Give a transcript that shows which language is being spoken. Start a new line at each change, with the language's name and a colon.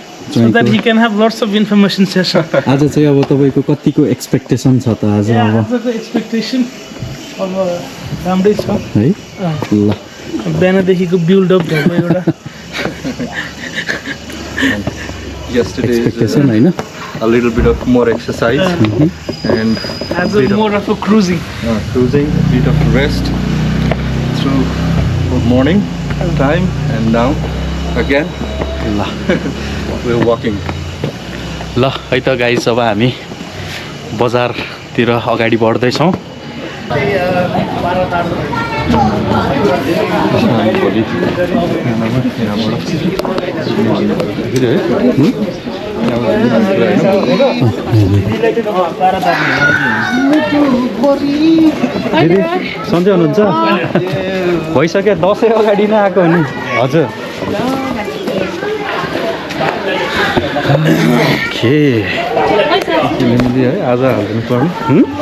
English: So that he can have lots of information session.
Nepali: आज चाहिँ अब तपाईको कतिको एक्सपेक्टेसन छ त आज? आजको एक्सपेक्टेसन अब राम्रै छ है। ल बिहानदेखिको बिल्ड अप भएको एउटा
English: yesterday
Nepali: एक्सपेक्टेसन हैन,
English: a little bit of more exercise and as a more of a cruising, bit of rest through morning time, and now again we're walking.
Nepali: ल है त गाइस, अब हामी बजारतिर अगाडि बढ्दैछौँ। दिदी सन्चै हुनुहुन्छ? भइसक्यो, दसैँ अगाडि नै आएको नि। हजुर के है आज हाल्नु पर्ने।